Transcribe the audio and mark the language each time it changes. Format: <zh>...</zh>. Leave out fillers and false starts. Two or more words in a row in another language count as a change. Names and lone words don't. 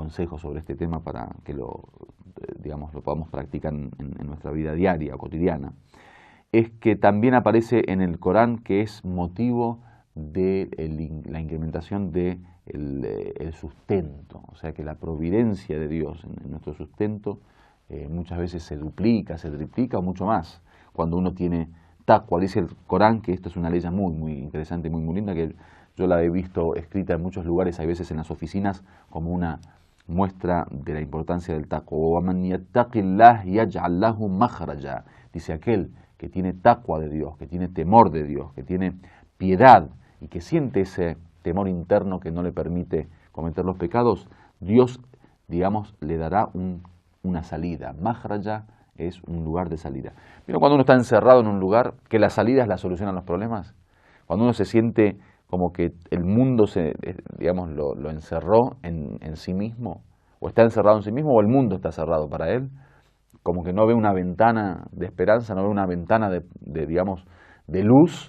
<es>consejo sobre este tema para que lo podamos practicar en nuestra vida diaria o cotidiana, es que también aparece en el Corán que es motivo de la incrementación del sustento, o sea que la providencia de Dios en nuestro sustento muchas veces se duplica, se triplica o mucho más cuando uno tiene taqwa. Dice el Corán que esto es una ley muy interesante, muy linda, que yo la he visto escrita en muchos lugares, hay veces en las oficinas, como una muestra de la importancia del taqwa.</es> <ar>وَمَنْ يَتَّقِ اللَّهِ يَجْعَلْ لَهُ مَخْرَجًا.</ar> <es>Dice aquel que tiene taqwa de Dios, que tiene temor de Dios, que tiene piedad y que siente ese temor interno que no le permite cometer los pecados, Dios, le dará una salida. Makhraja es un lugar de salida. Pero cuando uno está encerrado en un lugar, que las salidas la solucionan los problemas, cuando uno se siente como que el mundo lo encerró en sí mismo, o está encerrado en sí mismo, o el mundo está cerrado para él, como que no ve una ventana de esperanza, no ve una ventana de luz.</es>